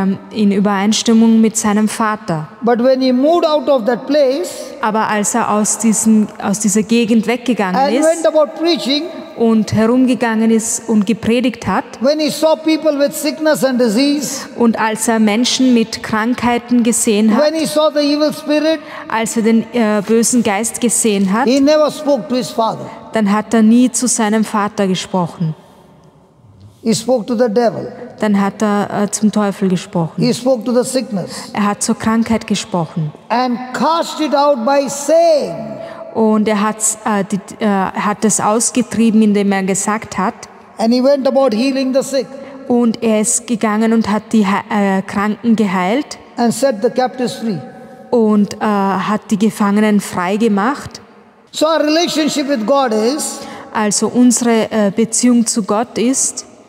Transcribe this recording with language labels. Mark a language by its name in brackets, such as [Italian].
[German] in Übereinstimmung mit seinem Vater. [English] But when He moved out of that place [German] Aber als er aus dieser Gegend weggegangen [English] and [German] ist [English] went about preaching, [German] und herumgegangen ist und gepredigt hat. [English] when he saw people with sickness and disease, [German] Und als er Menschen mit Krankheiten gesehen hat, [English] when he saw the evil spirit, [German] als er den bösen Geist gesehen hat, [English] he never spoke to his father. [German] dann hat er nie zu seinem Vater gesprochen. [English] He spoke to the devil. [German] Dann hat er zum Teufel gesprochen. [English] He spoke to the sickness [German] Er hat zur Krankheit gesprochen. [English] and cast it out by saying, [German] Und er hat es ausgetrieben, indem er gesagt hat. [English] and he went about healing the sick [German] Und er ist gegangen und hat die Kranken geheilt [English] and set the captives free. [German] und hat die Gefangenen frei gemacht. [English] So our relationship with God is [German] Also unsere Beziehung zu Gott ist